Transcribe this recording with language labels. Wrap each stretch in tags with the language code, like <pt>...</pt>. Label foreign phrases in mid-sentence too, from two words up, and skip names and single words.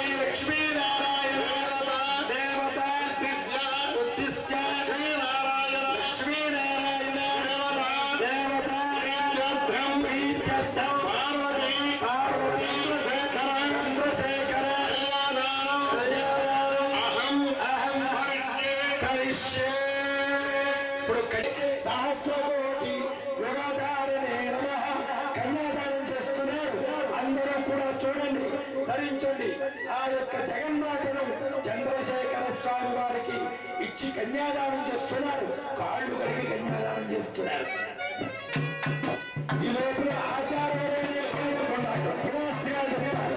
<sa>देवता उद्दिश्य श्रीनारायण लक्ष्मीनारायण देवता प्रीत्यर्थम पार्वती चंद्रशेखर अहम करिष्ये सहस्रकोटि యుగధారిణే నమః</sa> <te>కన్యాదానం చేస్తున్నారు. అందరూ కూడా చూడండి, ధరించండి. ఆ యొక్క జగన్మాతను చంద్రశేఖర స్వామి వారికి ఇచ్చి కన్యాదానం చేస్తున్నారు. కాళ్ళు కడిగి కన్యాదానం చేస్తున్నారు. ఈ లోపల ఆచార్యులే లగ్నాస్తిగా చెప్తారు.</te>